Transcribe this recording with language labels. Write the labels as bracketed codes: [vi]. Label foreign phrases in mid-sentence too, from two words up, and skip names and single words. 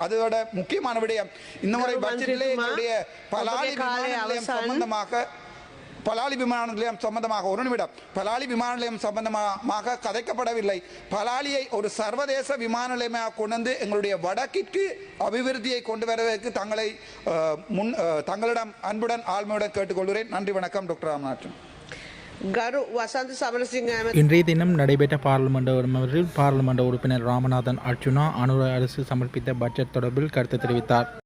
[ta] அதோட முக்கியமான விடயம், இந்த முறை பட்ஜெட்டிலே எங்களுடைய பலாலி விமான நிலையம் சம்பந்தமாக ஒரு நிமிடம் பலாலி விமான நிலையம் சம்பந்தமாக கதைக்கப்படவில்லை. பலாலியை ஒரு சர்வதேச விமான நிலையமாக கொண்டு எங்களுடைய வடக்கிற்கு அபிவிருத்தியை கொண்டு வருவதற்கு தங்களிடம் அன்புடன் ஆழ்மையுடன் கேட்டுக்கொள்கிறேன். நன்றி, வணக்கம். டாக்டர் ராமநாதன். [si] ගරු වසන්ත සමරසිංහ [ta] இன்றைய தினம் நடைபெற்ற பாராளுமன்ற உறுப்பினர் ராமநாதன் அர்ஜுனா அனுர அரசு சமர்ப்பித்த பட்ஜெட் தொடர்பில் கருத்து தெரிவித்தார்.